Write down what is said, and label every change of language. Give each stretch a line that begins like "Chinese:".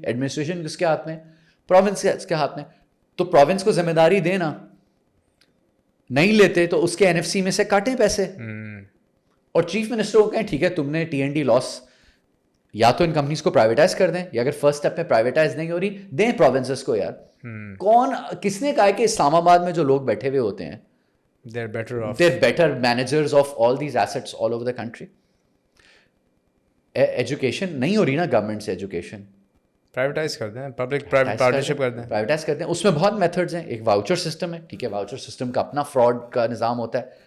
Urdu: Administration کس کے ہاتھ میں؟ پروونس کے ہاتھ میں. تو پروونس کو ذمہ داری دینا, نہیں لیتے تو اس کے این ایف سی میں سے کاٹیں پیسے, اور چیف منسٹر کو کہیں ٹھیک ہے تم نے ٹی این ڈی لاس, یا تو ان کمپنیز کو پرائیویٹائز کر دیں, یا اگر فرسٹ اسٹیپ میں پرائیویٹائز نہیں ہو رہی دیں پروونسز کو. یار کون کس نے کہا کہ اسلام آباد میں جو لوگ بیٹھے ہوئے ہوتے ہیں
English: they're better managers of all these assets all over the country.
Urdu: Education نہیں ہو رہی نا گورنمنٹ سے, ایجوکیشن پرائیویٹائز کر دیں, پبلک پرائیویٹ پارٹنرشپ کر دیں, پرائیویٹائز کرتے ہیں. اس میں بہت میتھڈز ہیں. ایک واؤچر سسٹم ہے, ٹھیک ہے, واؤچر سسٹم کا اپنا فراڈ کا نظام ہوتا ہے.